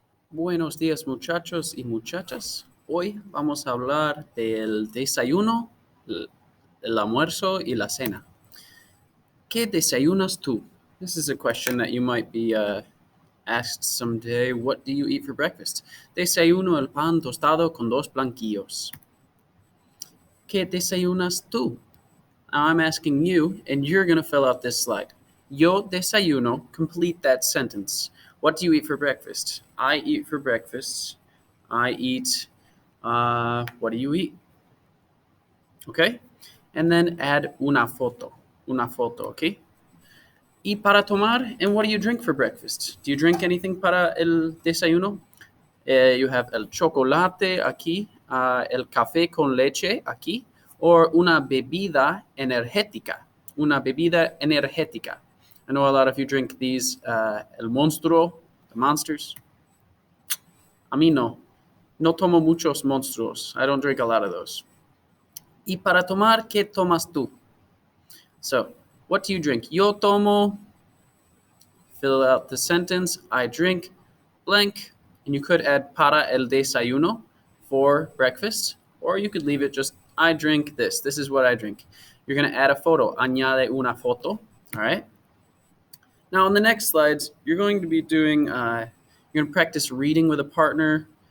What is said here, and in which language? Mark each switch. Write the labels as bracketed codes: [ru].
[es] Buenos días muchachos y muchachas. Hoy vamos a hablar del desayuno, el almuerzo y la cena. ¿Qué desayunas tú? [en] This is a question that you might be asked someday. What do you eat for breakfast? [es] Desayuno el pan tostado con dos blanquillos. ¿Qué desayunas tú? [en] Now I'm asking you, and you're going to fill out this slide. [es] Yo desayuno, [en] complete that sentence. What do you eat for breakfast? I eat for breakfast. I eat, what do you eat? Okay? And then add [es] una foto. Una foto, [en] okay? [es] Y para tomar, [en] and what do you drink for breakfast? Do you drink anything [es] para el desayuno? [en] You have [es] el chocolate aquí, el café con leche aquí, [en] or [es] una bebida energética. Una bebida energética. [en] I know a lot of you drink these, [es] el monstruo, [en] the monsters. [es] A mí no. No tomo muchos monstruos. [en] I don't drink a lot of those. [es] Y para tomar, ¿qué tomas tú? [en] So, what do you drink? [es] Yo tomo, [en] fill out the sentence, I drink blank, and you could add [es] para el desayuno [en] for breakfast, or you could leave it just, I drink this. This is what I drink. You're going to add a photo. [es] Añade una foto. [en] All right. Now, on the next slides, you're going to be doing, you're going to practice reading with a partner.